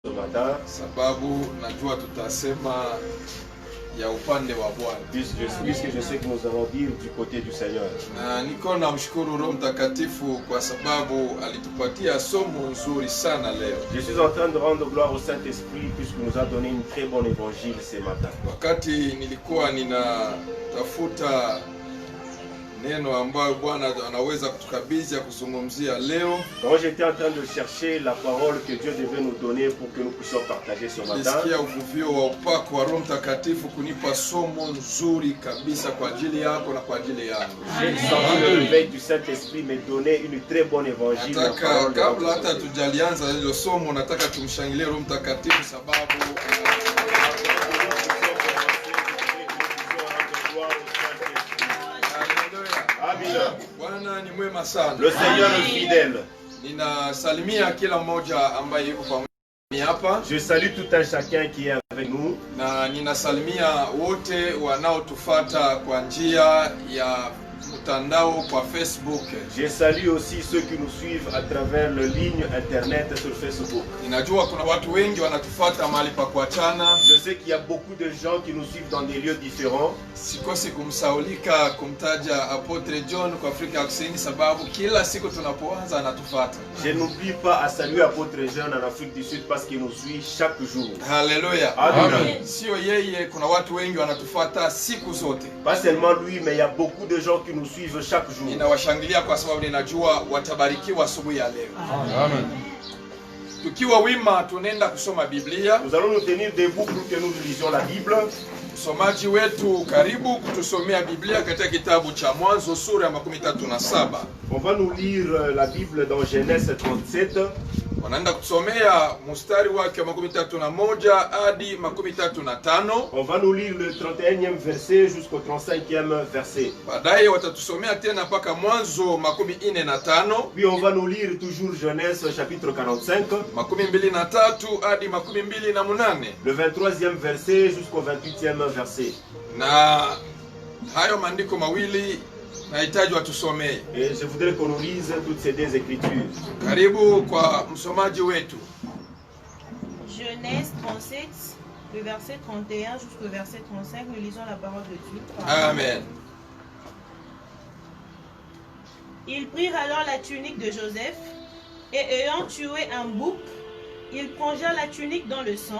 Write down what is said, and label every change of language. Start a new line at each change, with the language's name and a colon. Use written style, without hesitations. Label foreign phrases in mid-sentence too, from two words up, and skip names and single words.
French: ce matin,
Swahili: sababu najua tutasema ya upande wa Bwana.
French: Puisque je sais que nous allons dire du côté du Seigneur.
Swahili: Na niko namshukuru Roho Mtakatifu kwa sababu alitupatia somo nzuri sana leo.
French: Je suis en train de rendre gloire au Saint-Esprit puisqu'il nous a donné une très bonne évangile ce matin.
Swahili: Wakati nilikuwa ninatafuta neno ambayo Bwana anaweza kutukabidhi ya kuzungumzia leo,
French: quand j'étais en train de chercher la parole que Dieu devait nous donner pour que nous puissions partager ce matin,
Swahili: nilisikia uvuvio wa upako wa Roho Mtakatifu kunipa somo nzuri kabisa kwa ajili yako na kwa ajili yangu.
French: J'ai senti le réveil du Saint-Esprit me donner une très bonne évangile.
Swahili: Nataka kabla hata tujalianza hilo somo, nataka tumshangilie Roho Mtakatifu sababu Bwana ni mwema sana.
French: Le Seigneur est fidèle.
Swahili: Ninasalimia kila mmoja ambaye yuko pamoja hapa.
French: Je salue tout un chacun qui est avec nous.
Swahili: Na ninasalimia wote wanaotufuata kwa njia ya mtandao kwa Facebook.
French: Je salue aussi ceux qui nous suivent à travers le ligne internet sur Facebook.
Swahili: Ninajua kuna watu wengi wanatufuata mahali pa kuachana.
French: Je sais qu'il y a beaucoup de gens qui nous suivent dans des lieux différents.
Swahili: Sikosi kumsaulika kumtaja Apotre John kwa Afrika ya Kusini sababu kila siku tunapoanza anatufuata.
French: Je n'oublie pas à saluer Apotre John en Afrique du Sud parce qu'il nous suit chaque jour. Hallelujah. Amen.
Swahili: Sio yeye, kuna watu wengi wanatufuata siku zote.
French: Pas seulement lui, mais il y a beaucoup de gens qui nous suivent chaque jour.
Swahili: Ninawashangilia kwa sababu ninajua watabarikiwa asubuhi ya leo. Amen. Tukiwa wima tunaenda kusoma Biblia.
French: Nous allons nous tenir debout pour que nous lisions la Bible.
Swahili: Msomaji wetu karibu kutusomea Biblia katika kitabu cha Mwanzo sura ya 37.
French: On va nous lire la Bible dans Genèse 37.
Swahili: Wanaenda kusomea mstari wake wa 31 hadi 35.
French: On va nous lire le 31e verset jusqu'au 35e verset.
Swahili: Baadaye watatusomea tena mpaka Mwanzo 45.
French: Puis on va nous lire toujours Genèse chapitre 45.
Swahili: 23 hadi 28.
French: Le 23e verset jusqu'au 28e verset.
Swahili: Na hayo maandiko mawili nahitaji watusomee.
French: Et je voudrais qu'on nous lise toutes ces deux écritures.
Swahili: Karibu kwa msomaji wetu.
French: Genèse 37, le verset 31 jusqu'au verset 35, nous lisons la parole de Dieu. Amen. Ils prirent alors la tunique de Joseph, et ayant tué un bouc, ils plongèrent la tunique dans le sang.